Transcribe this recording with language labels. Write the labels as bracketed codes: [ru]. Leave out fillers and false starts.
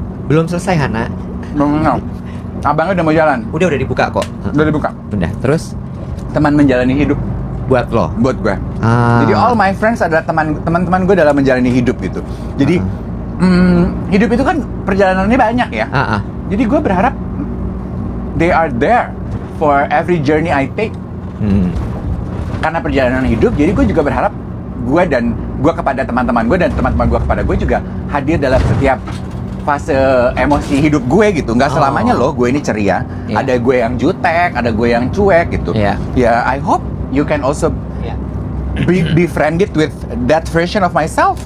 [id] Belum selesai, Hana. Nah. Abangnya udah mau jalan. Udah dibuka kok. Udah dibuka. Udah, terus Teman menjalani hidup buat lo. buat gue. Ah. Jadi all my friends adalah teman-teman gue dalam menjalani hidup gitu. Jadi hidup itu kan perjalanannya banyak ya. Jadi gue berharap [en] they are there for every journey I take. [id] Karena perjalanan hidup, jadi gue juga berharap gue kepada teman-teman gue dan teman-teman gue kepada gue juga hadir dalam setiap fase emosi hidup gue gitu. Nggak selamanya loh gue ini ceria. Iya. Ada gue yang jutek, ada gue yang cuek gitu. Iya. [en] Ya, I hope you can also be befriended with that version of myself.